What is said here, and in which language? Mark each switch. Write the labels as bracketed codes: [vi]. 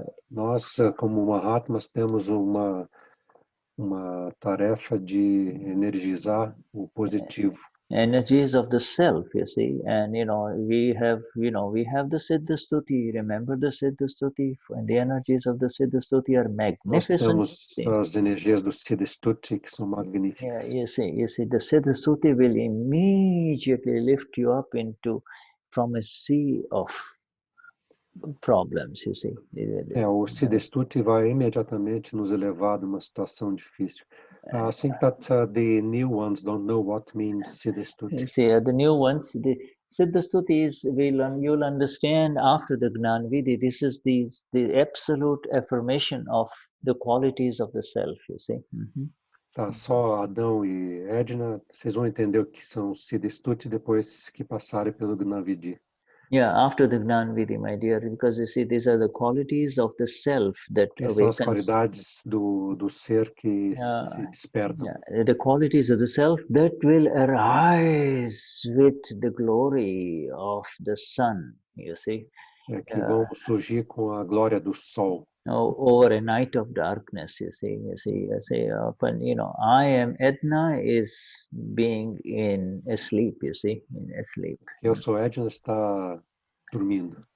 [pt] Nós, como Mahatmas, temos uma tarefa de energizar o positivo. [en] Energies of the self, you see, and we have the Siddha Stuti. Remember the Siddha Stuti, and the energies of the Siddha Stuti are [pt] Nós [en] magnificent. [pt] temos as energias do Siddha Stuti que são magníficas. [en] Yeah, you see, the Siddha Stuti will immediately lift you up from a sea of problems, you see. [pt] O Siddha Stuti vai imediatamente nos elevar numa situação difícil. [en] I think that the new ones don't know what means Siddha Stuti. See, the new ones, the Siddha Stuti you'll understand after the Gnani Vidhi. This is the absolute affirmation of the qualities of the self, you see. [pt] Tá, só Adão e Edna, vocês vão entender o que são Siddha Stuti depois que passarem pelo Gnani Vidhi. [en] Yeah, after the Gnani Vidhi, my dear, because you see, these are the qualities of the self that [pt] Essas são as [en] awakens. [pt] qualidades do ser que se despertam. [en] Yeah, the qualities of the self that will arise with the glory of the sun, you see. [pt] Que vão surgir com a glória do sol. [en] Over a night of darkness, you see, often, I am Edna is being in asleep, you see, in asleep. [pt] Eu sou Edna, está dormindo.